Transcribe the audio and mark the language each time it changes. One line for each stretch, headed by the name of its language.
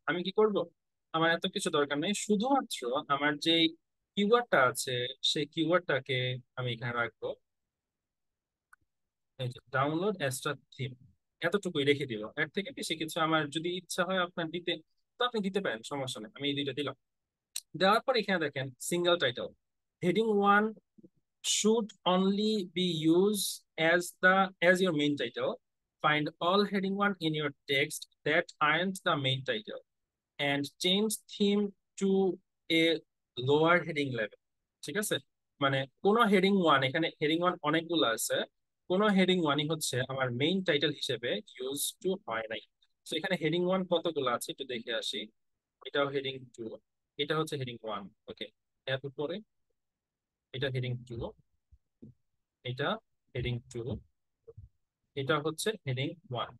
Bangla: আমি কি করব, আমার এত কিছু দরকার নেই, শুধুমাত্র আমার যে কিওয়ার্ডটা আছে সেই কিওয়ার্ডটাকে আমি এখানে রাখবো, এই যে ডাউনলোড এক্সট্রা থিম, এতটুকুই রেখে দিব। এর থেকে বেশি কিছু আমার যদি ইচ্ছা হয় আপনার দিতে, তো আপনি দিতে পারেন, সমস্যা নেই। আমি এই দুইটা দিলাম। দেওয়ার পর এখানে দেখেন
English: Single title, heading one should only be used as your main title. Find all heading one in your text that aren't the main title and change theme to a lower heading level.
Bangla: ঠিক আছে, মানে কোন heading one, এখানে heading one অনেকগুলো আছে, কোন heading ওয়ানই হচ্ছে আমার মেইন টাইটেল হিসেবে ইউজ টু হয় নাই। তো এখানে হেডিং ওয়ান কতগুলো আছে একটু দেখে আসি। এটাও হেডিং টু, এটা হচ্ছে হেডিং ওয়ান। ওকে, এর উপরে এটা হেডিং টু, এটা হেডিং টু, এটা হচ্ছে হেডিং ওয়ান।